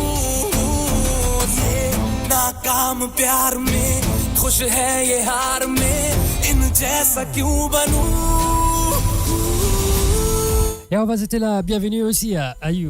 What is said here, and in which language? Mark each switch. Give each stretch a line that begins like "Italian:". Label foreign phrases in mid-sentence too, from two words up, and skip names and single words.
Hindi: ये नाकाम प्यार में खुश है ये हार में इन जैसा क्यों बनूं
French: Et on va souhaiter la bienvenue aussi à Ayoub.